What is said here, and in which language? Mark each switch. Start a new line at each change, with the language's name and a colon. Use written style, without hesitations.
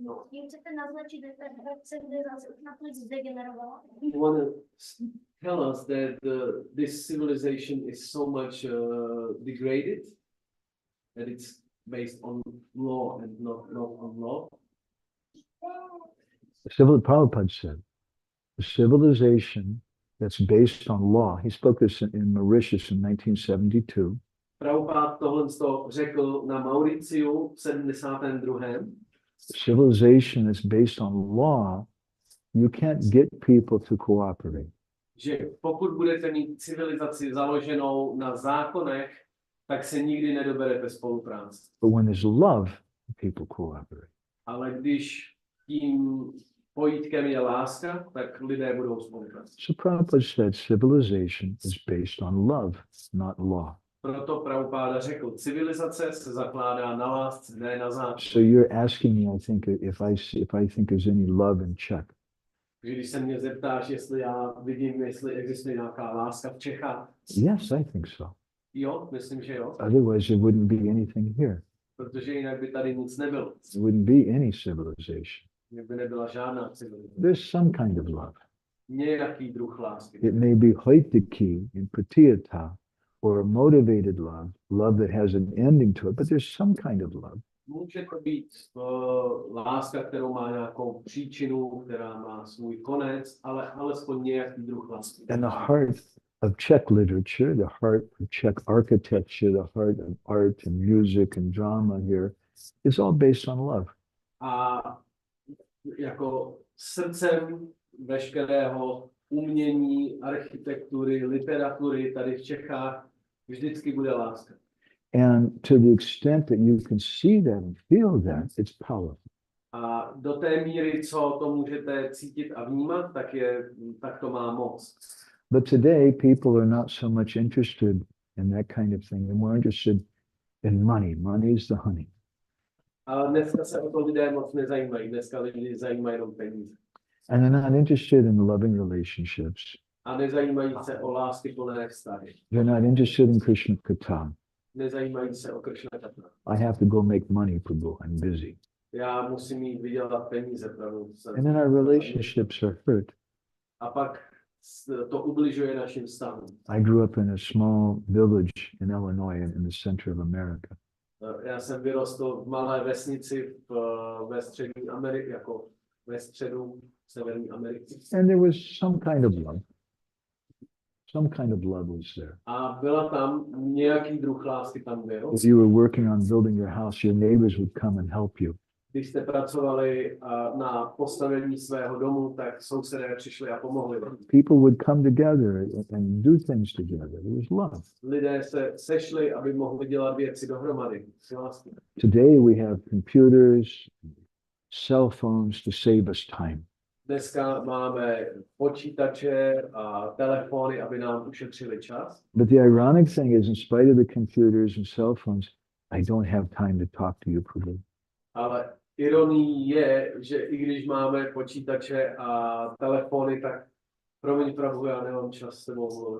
Czech: Tím chcete naznačit, že ta civilizace na to zdegenerovala.
English: You want to tell us that this civilization is so much degraded, that it's based on law and not on law? Prabhupada said, the civilization that's based on law, he spoke this in Mauritius in 1972.
Czech: Prabhupada tohle řekl na Mauriciu v 72.
English: Civilization that's based on law, you can't get people to cooperate.
Czech: Že pokud budete mít civilizaci založenou na zákonech, tak se nikdy nedoberete spolupráci.
English: But when there's love, people cooperate.
Czech: Ale když tím pojítkem je láska, tak lidé budou spolupracovat.
English: So Prabhupada said civilization is based on love, not law.
Czech: Proto Prabhupada řekl, civilizace se zakládá na lásce, ne na zákon.
English: So you're asking me, I think, if I think there's any love in Czech.
Czech: Když se mě zeptáš, jestli já vidím, jestli existuje nějaká láska v Čechách.
English: Yes, I think so.
Czech: Jo, myslím, že jo.
English: Otherwise, there wouldn't be anything here.
Czech: Protože jinak by tady nic nebylo.
English: There wouldn't be any civilization.
Czech: Jinak by nebyla žádná civilizace.
English: There's some kind of love.
Czech: Nějaký druh lásky.
English: It may be hoitiki in pratiyata, or motivated love that has an ending to it, but there's some kind of love.
Czech: Může to být láska, kterou má nějakou příčinu, která má svůj konec, ale alespoň nějaký druh lásky.
English: And the heart of Czech literature, the heart of Czech architecture, the heart of art and music and drama here is all based on love.
Czech: A jako srdcem veškerého umění, architektury, literatury tady v Čechách vždycky bude láska.
English: And to the extent that you can see that and feel that, it's powerful.
Czech: A do té míry, co to můžete cítit a vnímat, tak to má moc.
English: But today, people are not so much interested in that kind of thing. They're more interested in money. Money is the honey.
Czech: A dneska se o to lidé moc nezajímají. Dneska lidi zajímají jenom peníze.
English: And they're not interested in loving relationships.
Czech: A nezajímají se o láskyplné vztahy.
English: They're not interested in Krishna Katha.
Czech: Nezajímají se o Krishna Katha.
English: I have to go make money, Prabhu. I'm busy.
Czech: Já musím jít vydělat peníze, Prabhu.
English: And then our relationships are hurt
Czech: a pak to ubližuje našim vztahům.
English: I grew up in a small village in Illinois in the center of America.
Czech: Já jsem vyrostl v malé vesnici ve střední Americe, jako ve středu Severní Ameriky.
English: And there was some kind of love. Some kind of love was there.
Czech: A byla tam nějaký druh lásky tam byl.
English: If you were working on building your house, your neighbors would come and help you.
Czech: Když jste pracovali na postavení svého domu, tak sousedé přišli a pomohli vám.
English: People would come together and do things together. It was love.
Czech: Lidé se sešli, aby mohli dělat věci dohromady.
English: Today we have computers, cell phones to save us time.
Czech: Dneska máme počítače a telefony, aby nám ušetřili čas.
English: But the ironic thing is, in spite of the computers and cell phones, I don't have time to talk to you, Prabhu.
Czech: Ale ironií je, že i když máme počítače a telefony, tak promiň, Prabhu, já nemám čas s tebou mluvit.